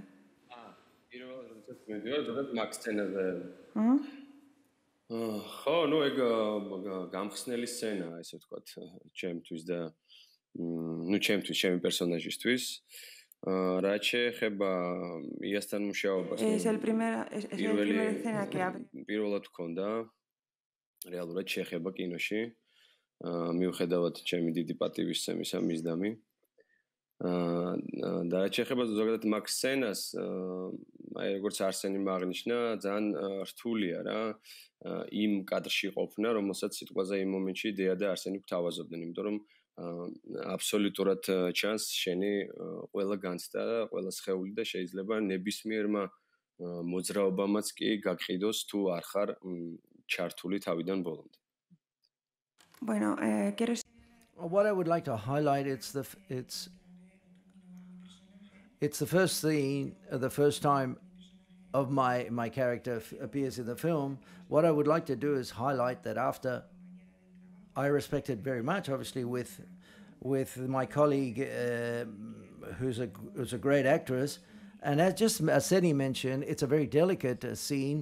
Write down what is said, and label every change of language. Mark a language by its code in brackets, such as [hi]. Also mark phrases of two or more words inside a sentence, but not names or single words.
[ka] პირველად როდესაც მიდიხართ, როდესაც მაგ სცენაზე. ხო, ნუ ეგ გამხსნელი სცენაა, ესე ვთქვათ, ჩემთვის და ჩემი პერსონაჟისთვის. რაც შეეხება იასთან მუშაობას, [es] Es el primera escena que [ka] პირველად ვქონდა რეალურად შეხება კინოში. მიუხედავად ჩემი დიდი პატივისცემისა მისდამი. და რაც შეეხება ზოგადად მაგ სცენას, აი როგორც არსენიმ აღნიშნა, ძალიან რთულია რა იმ კადრში ყოფნა, რომელსაც სიტყვაზე იმ მომენტში დეა და არსენი გვთავაზობდნენ, იმიტომ რომ აბსოლუტურად ჩანს შენი ყველა განცდა და ყველა სხეული და შეიძლება ნებისმიერმა მოძრაობამაც კი გაგყიდოს თუ არ ხარ ჩართული თავიდან ბოლომდე. [es] Bueno, [en] What I would like to highlight, it's the first scene, the first time of my character appears in the film. What I would like to do is highlight that after I respected very much, obviously, with my colleague who's a great actress, and as Seni mentioned, it's a very delicate scene.